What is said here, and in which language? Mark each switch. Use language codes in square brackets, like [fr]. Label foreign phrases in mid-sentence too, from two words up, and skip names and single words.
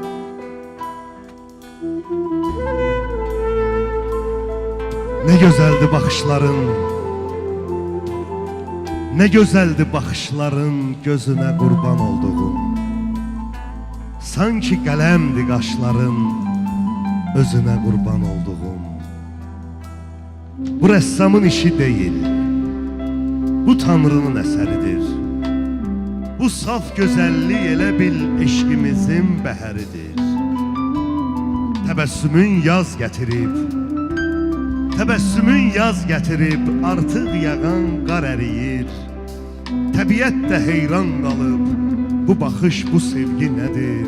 [tr] Ne güzeldi bakışların, ne güzeldi bakışların, gözüne kurban olduğum. Sanki kalemdi kaşların, özüne kurban olduğum. Bu ressamın işi değil, bu Tanrı'nın eseridir. Bu saf güzellik [az] elə bil eşkimizin bəhəridir. Təbəssümün yaz gətirib, təbəssümün yaz gətirib, artıq yağan qar əriyir. Təbiət də heyran qalıb, bu baxış, bu sevgi nədir?